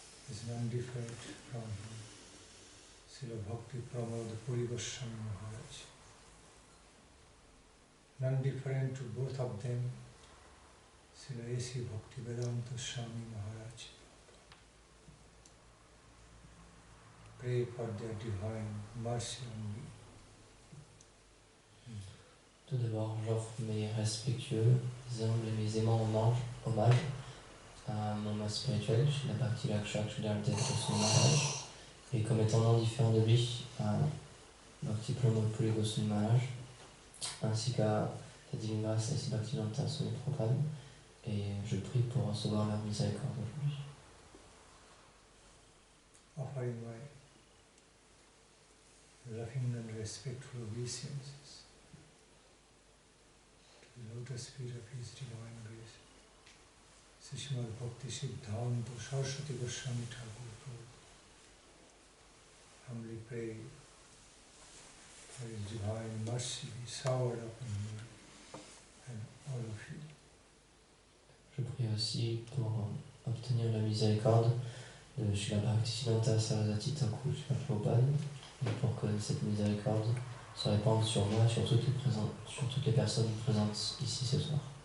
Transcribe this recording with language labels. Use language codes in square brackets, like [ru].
[en] is none different from him, Srila Bhakti Pramod Puri Goswami Maharaj, none different to both of them, Srila A.C. Bhakti Vedanta Swami Maharaj. Pray for their divine mercy on me. [fr] Tout d'abord, j'offre mes respectueux, humbles et mes aimants hommages à mon maître spirituel, Srila Bhakti Rakshak Sridhar Dev Goswami Maharaj, et comme étant non différent de lui, à Bhakti Pramod Puri Goswami Maharaj, ainsi qu'à la divine grâce A.C. Bhaktivedanta Swami Prabhupada, et je prie pour recevoir leur miséricorde aujourd'hui. [en] Offering my loving and respectful obeisances to the lotus feet of His Divine Grace, Srimad Bhakti Siddhanta Saraswati Goswami Thakur Prabhu. Humbly pray for His divine mercy be showered upon me and all of you. [fr] Je prie aussi pour obtenir la miséricorde de Srila Bhaktisiddhanta Sarasvati Thakur Srila Prabhupada, pour que cette miséricorde se répande sur moi et sur toutes les personnes présentes ici ce soir.